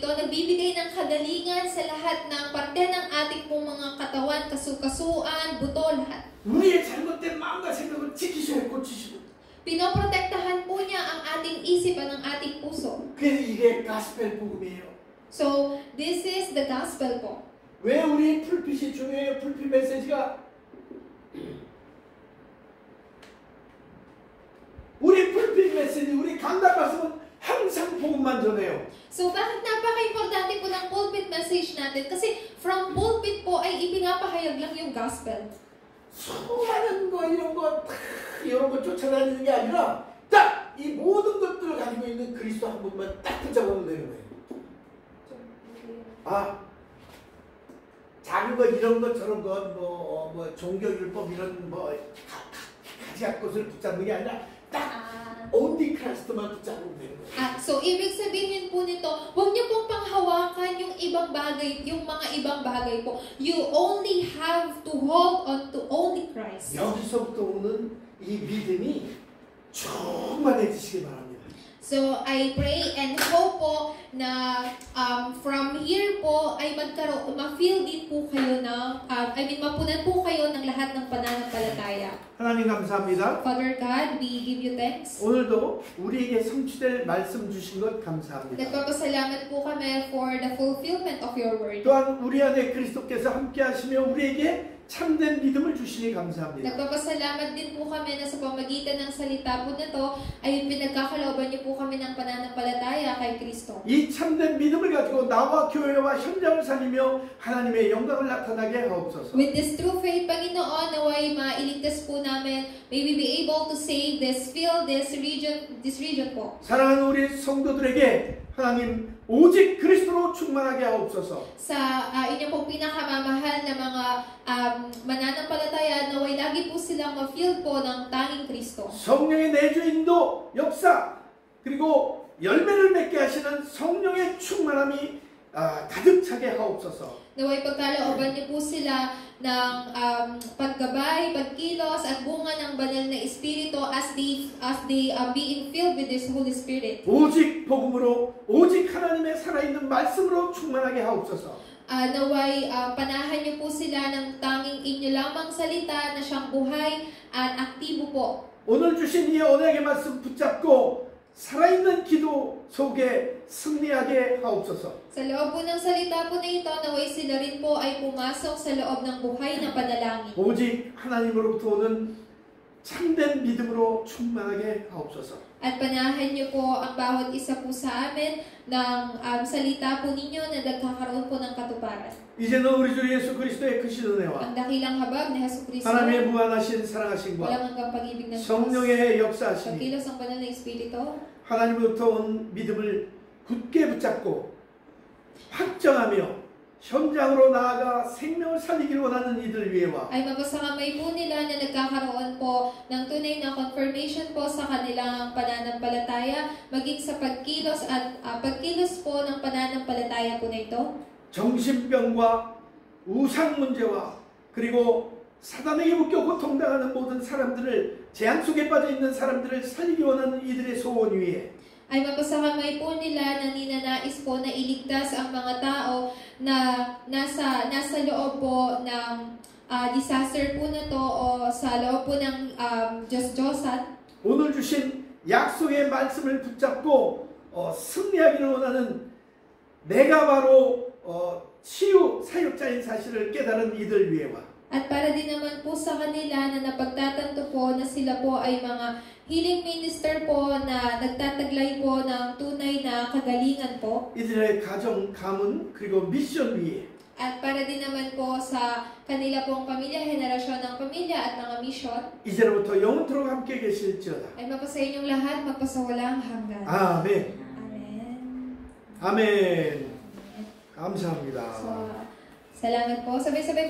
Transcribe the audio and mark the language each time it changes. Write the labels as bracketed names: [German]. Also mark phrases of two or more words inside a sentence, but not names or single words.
[Filipino] Nagbibigay ng kagalingan sa lahat ng parte ng ating pong mga katawan, kasukasuan, buto, lahat. [Korean] 우리의 잘못된 마음과 생각을 지키시고 고치시고. [Filipino] Pinoprotektahan po niya ang ating isipan, ang ating puso. [Korean] 그래서 이게 가스펠 복음이에요. [English] So, this is the gospel po. [Korean] 왜 우리 풀빛이 중요해요? 풀빛 메시지가 우리 풀빛 메시지, 우리 강단 말씀은 항상 복음만 전해요. [Filipino] So, bakit napaka-importante po ng pulpit message natin? Kasi [English] from pulpit [Filipino] po ay ipinapahayag lang yung gospel. [Korean] 수많은 거 이런 거 쫓아다니는 게 아니라 딱 이 모든 것들을 가지고 있는 그리스도 한 분만 딱 붙잡으면 되는 거예요. 아, 작은 거 이런 거 저런 거 뭐 종교율법 이런 뭐 가지각 것을 붙잡는 게 아니라 딱 [English] only Christ [Korean] 만 붙잡으면 되는 거예요. [Filipino] So, ibig sabihin po nito, huwag niyo pong panghawakan yung ibang bagay, yung mga ibang bagay po. [English] You only have to hold on to only Christ. [Korean] 여기서부터 오는 이 믿음이 충만해지시기 바랍니다. [Filipino] So, [English] I pray and hope [Filipino] po na [English] from here [Filipino] po ay ma-feel din po kayo ng, mapunan po kayo ng lahat ng pananampalataya. [Korean] 하나님 감사합니다. [English] Father God, we give you thanks. [Korean] 오늘도 우리에게 성취될 말씀 주신 것 감사합니다. [Filipino] Nagpapasalamat po kami [English] for the fulfillment of your word. [Korean] 또한 우리 안에 그리스도께서 함께 하시며 우리에게 참된 믿음을 주시니 감사합니다. [Filipino] Nagpapasalamat din po kami na sa pamagitan ng salita po na to ay pinagkakalooban niyo po kami ng pananampalataya kay Kristo. [Korean] 이 참된 믿음을 가지고 나와 교회와 현장을 살리며 하나님의 영광을 나타나게 하옵소서. [English] With this true faith, [Filipino] Panginoon, naway mailigtas po namin, [English] may we be able to save this, fill this region [Filipino] po. [Korean] 사랑하는 우리 성도들에게 하나님 오직 그리스도로 충만하게 하옵소서. [Filipino] Sa inyo pong pinakamamahal na mga mananampalataya, naway lagi po silang ma-filled po ng tanging Kristo. [Korean] 성령의 내주인도 역사 그리고 열매를 맺게 하시는 성령의 충만함이 가득 차게 하옵소서. [Filipino] Naway pagkalooban niyo po sila ng paggabay, pagkilos at bunga ng banal na Espiritu [English] as they being filled with this Holy Spirit. [Korean] 오직 복음으로 오직 하나님의 살아있는 말씀으로 충만하게 하옵소서. [Filipino] Naway panahan niyo po sila ng tanging inyo lamang salita na siyang buhay at aktibo po. [Korean] 오늘 주신 이 언약의 말씀 붙잡고 살아있는 기도 속에 승리하게 하옵소서. [Filipino] Sa loob po ng salita po na ito, naway sila rin po ay pumasok sa loob ng buhay na panalangin. [Korean] 오직 하나님으로부터 오는 참된 믿음으로 충만하게 하옵소서. [Filipino] At panahan niyo po ang bawat isa po sa amin ng salita po ninyo na nagkakaroon po ng katuparan. [Korean] 이제는 우리 주 예수 그리스도의 크신 은혜와 [Filipino] Ang dakilang habag ni Hesus Kristo, [Korean] 하나님의 무한하신 사랑하심과 [Filipino] walang hanggang pag-ibig ng Diyos, [Korean] 성령의 역사하심이 [Filipino] pagkilos ng banal na Espiritu, [Korean] 하나님으로부터 온 믿음을 굳게 붙잡고 확정하며 현장으로 나아가 생명을 살리기를 원하는 이들 위에와 [Filipino] ay mapasakamay po nila na nagkakaroon po ng tunay na confirmation po sa kanilang pananampalataya, maging sa pagkilos at pagkilos po ng pananampalataya po na ito. [Korean] 정신병과 우상 문제와 그리고 사단에게 묶여 고통당하는 모든 사람들을 재앙 속에 빠져 있는 사람들을 살리기 원하는 이들의 소원 위에 [Filipino] ay mapasakamay po nila na ninanais po na iligtas ang mga tao na nasa loob po ng disaster po na to o sa loob po ng Diyos-Diyosan. [Korean] 오늘 주신 약속의 말씀을 붙잡고 승리하기를 원하는 내가 바로 치유 사역자인 사실을 깨달은 이들 위에와 [Filipino] At para din naman po sa kanila na napagtatanto po na sila po ay mga [English] healing minister [Filipino] po na nagtataglay po ng tunay na kagalingan po. [Korean] 이들의 가정, 가문, 그리고 미션 위에 [Filipino] At para din naman po sa kanila pong pamilya, henerasyon ng pamilya at mga mission, [Korean] 이제로부터 영원토록 함께 계실지어다. [Filipino] ay mapasa inyong lahat, magpasawalang hanggan. [Korean] 아멘. [Filipino] Amen. [Korean] 아멘. 감사합니다. [Filipino] So, salamat po. Sabay-sabay